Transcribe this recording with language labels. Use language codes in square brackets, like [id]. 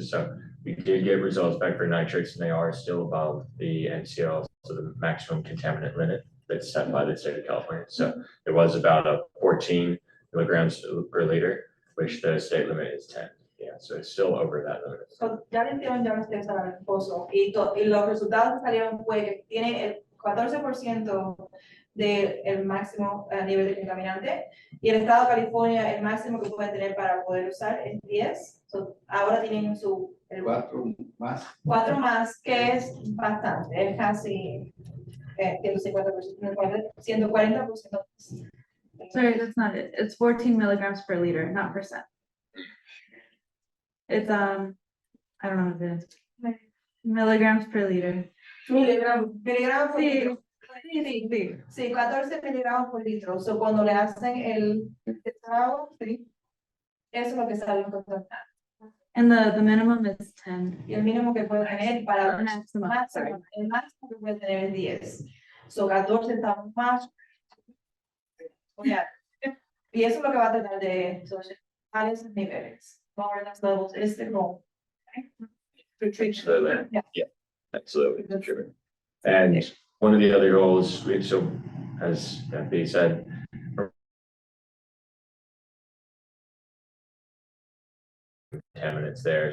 [en] So we did get results back for nitrates and they are still above the NCL, so the maximum contaminant limit that's set by the state of California. So it was about a 14 milligrams per liter, which the state limit is 10. Yeah, so it's still over that limit. [es] So, ya le hicieron ya los test al pozo y los resultados que salieron fue que tiene el 14% del máximo nivel de contaminante y el estado de California el máximo que pueden tener para poder usar es 10. So, ahora tienen el 4 más. 4 más, que es bastante, es casi 150%, 140%. [en] Sorry, that's not it. It's 14 milligrams per liter, not percent. It's, I don't know what it is. Milligrams per liter. [es] Miligramos por Sí, litro. Sí, 14 miligramos por litro. So, cuando le hacen el testado, sí, eso es lo que sale en total. [en] And the minimum is 10. [es] Y el mínimo que puede tener para [en] The maximum, sorry. [es] el máximo que puede tener es 10. So, 14 estamos más. Y eso es lo que va a tratar de solucionar esos niveles. [en] Lower those levels is the goal. Absolutely. Yeah. Yeah, absolutely. That's true. And one of the other goals, so as B said, contaminants there.